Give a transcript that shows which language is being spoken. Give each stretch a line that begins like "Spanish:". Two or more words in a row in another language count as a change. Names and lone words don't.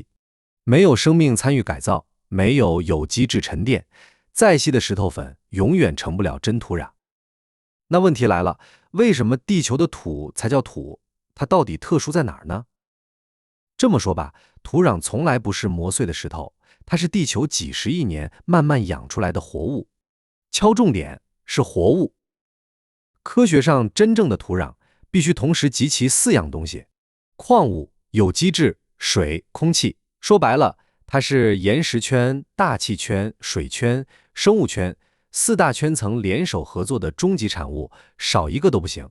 Chinese: 沒有生命參與改造，沒有有機質沉澱，再細的石頭粉永遠成不了真土壤。那問題來了，為什麼地球的土才叫土？它到底特殊在哪兒呢？這麼說吧，土壤從來不是磨碎的石頭，它是地球幾十億年慢慢養出來的活物。敲重點，是活物。科學上真正的土壤必須同時集齊4樣東西：礦物、有機質、水、空氣。說白了，它是岩石圈、大气圈、水圈、生物圈4大圈層聯手合作的終極產物，少一個都不行。